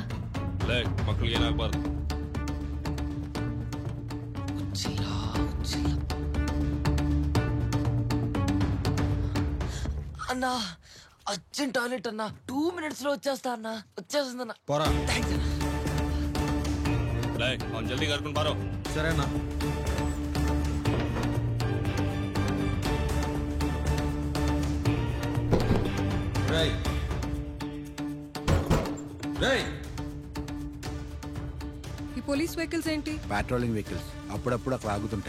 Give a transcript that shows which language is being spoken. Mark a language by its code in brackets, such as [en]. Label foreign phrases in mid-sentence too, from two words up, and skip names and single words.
[kn] మక్కಳಿಗೆ ಏನಾಗಬಾರ್ದು. [te] అన్నా అర్జెంట్ టాయిలెట్ అన్నా, 2 minutes లో వచ్చేస్తా అన్నా. వచ్చేస్తుందన్నా. పోరా. థ్యాంక్స్ అన్నా. [kn] ಅವ್ನು ಜಲ್ದಿ ಕರ್ಕೊಂಡು ಬಾರೋ. [te] సరే అన్నా. రేయ్ రేయ్ ఈ [en] police vehicles [te] ఏంటి? [en] patrolling vehicles [te] అప్పుడప్పుడు అక్కడ ఆగుతుంటాయి.